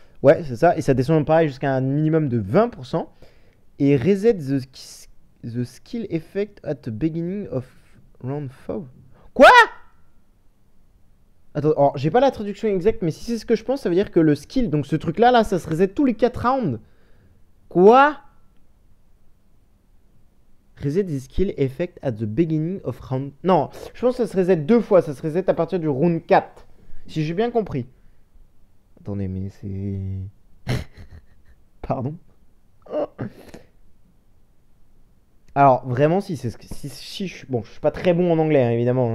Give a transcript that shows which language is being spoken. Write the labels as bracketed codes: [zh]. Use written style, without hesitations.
[fr] Ouais, c'est ça, et ça descend pareil jusqu'à un minimum de 20%. Et [en] reset the skill effect at the beginning of round 4. [fr] Quoi? Attends, alors, j'ai pas la traduction exacte, mais si c'est ce que je pense, ça veut dire que le skill, donc ce truc-là, ça se reset tous les 4 rounds. Quoi? [en] Reset the skill effect at the beginning of round... [fr] Non, je pense que ça se reset 2 fois, ça se reset à partir du round 4. Si j'ai bien compris. Attendez, mais c'est... Pardon? Alors, vraiment, si c'est ce que... Bon, je suis pas très bon en anglais, hein, évidemment.